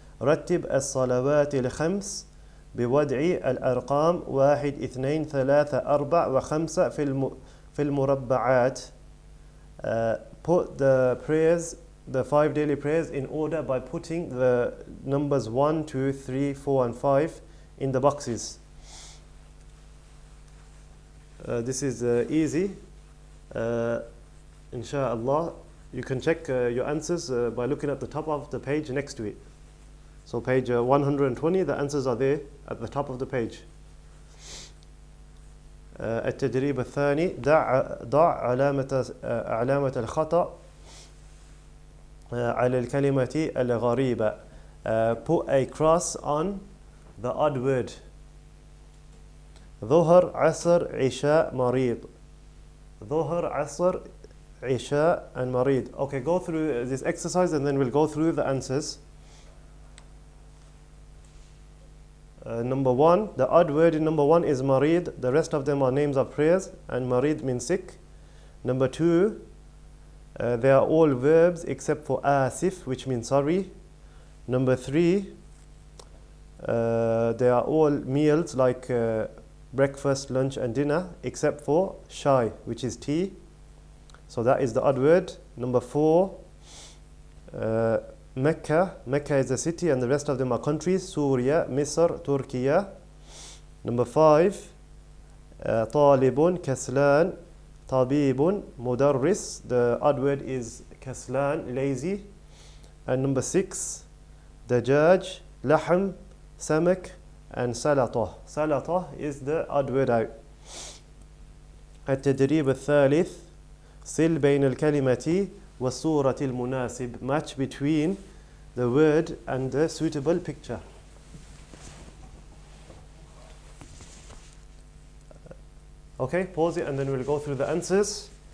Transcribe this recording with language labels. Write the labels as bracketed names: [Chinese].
[Arabic] رتب الصلوات الخمس بوضع الأرقام 1 2 3 4 و5 في المربعات. [English] Put the prayers, the 5 daily prayers, in order by putting the numbers 1, 2, 3, 4 and 5 in the boxes. This is easy. Inshallah, you can check your answers by looking at the top of the page next to it. So page 120, the answers are there at the top of the page. [Arabic] التدريب الثاني. ضع علامة الخطأ على الكلمة الغريبة. [English] put a cross on the odd word. [Arabic] ظهر عصر عشاء مريض. ظهر عصر عشاء and مريض. [English] Okay, go through this exercise and then we'll go through the answers. Number one, the odd word in number one is marid. The rest of them are names of prayers, and marid means sick. Number two, they are all verbs except for asif, which means sorry. Number three, they are all meals like breakfast, lunch, and dinner, except for shy, which is tea. So that is the odd word. Number four, Mecca. Mecca is a city and the rest of them are countries. Syria, Misr, Turkey. Number five, [Arabic] طالب, كسلان, طبيب, مدرس. [English] The odd word is كسلان, lazy. And number six, [Arabic] دجاج, لحم, سمك, [English] and سلطة. سلطة is the odd word out. [Arabic] التدريب الثالث صل بين الكلمة والصورة المناسب. [English] Match between the word and the suitable picture. Okay, pause it and then we'll go through the answers.